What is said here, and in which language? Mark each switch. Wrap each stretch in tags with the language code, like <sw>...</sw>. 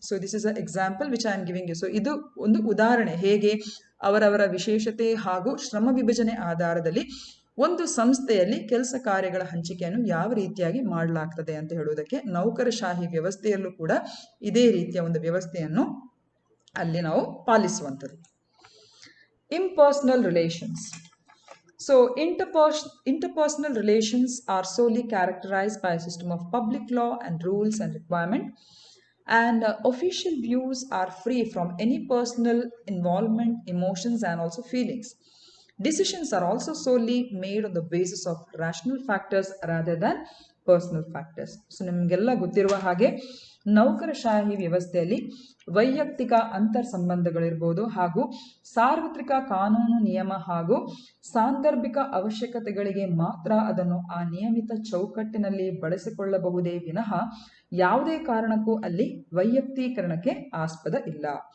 <en>So this is a example which I am giving you.</en> <kn>So ಇದು ಒಂದು ಉದಾಹರಣೆ, ಹೇಗೆ ಅವರವರ ವಿಶೇಷತೆ ಹಾಗೂ ಶ್ರಮ ವಿಭಜನೆ ಆಧಾರದಲ್ಲಿ ಒಂದು ಸಂಸ್ಥೆಯಲ್ಲಿ ಕೆಲಸ ಕಾರ್ಯಗಳ ಹಂಚಿಕೆಯನ್ನು ಯಾವ ರೀತಿಯಾಗಿ ಮಾಡಲಾಗ್ತದೆ ಅಂತ ಹೇಳುವುದಕ್ಕೆ ನೌಕರಶಾಹಿ ವ್ಯವಸ್ಥೆಯಲ್ಲೂ ಕೂಡ ಇದೇ ರೀತಿಯ ಒಂದು ವ್ಯವಸ್ಥೆಯನ್ನು ಅಲ್ಲಿ ನಾವು ಪಾಲಿಸುವಂಥದ್ದು.</kn> <en>Impersonal relations. So interpersonal relations are solely characterized by a system of public law and rules and requirement, and official views are free from any personal involvement, emotions and also feelings. Decisions are also solely made on the basis of rational factors rather than personal factors.</en> <kn>So ನಿಮಗೆಲ್ಲ ಗೊತ್ತಿರುವ ಹಾಗೆ ನೌಕರಶಾಹಿ ವ್ಯವಸ್ಥೆಯಲ್ಲಿ ವೈಯಕ್ತಿಕ ಅಂತರ್ ಸಂಬಂಧಗಳಿರ್ಬೋದು ಹಾಗೂ ಸಾರ್ವತ್ರಿಕ ಕಾನೂನು ನಿಯಮ ಹಾಗೂ ಸಾಂದರ್ಭಿಕ ಅವಶ್ಯಕತೆಗಳಿಗೆ ಮಾತ್ರ ಅದನ್ನು ಆ ನಿಯಮಿತ ಚೌಕಟ್ಟಿನಲ್ಲಿ ಬಳಸಿಕೊಳ್ಳಬಹುದೇ ವಿನಃ ಯಾವುದೇ ಕಾರಣಕ್ಕೂ ಅಲ್ಲಿ ವೈಯಕ್ತೀಕರಣಕ್ಕೆ ಆಸ್ಪದ ಇಲ್ಲ.</kn>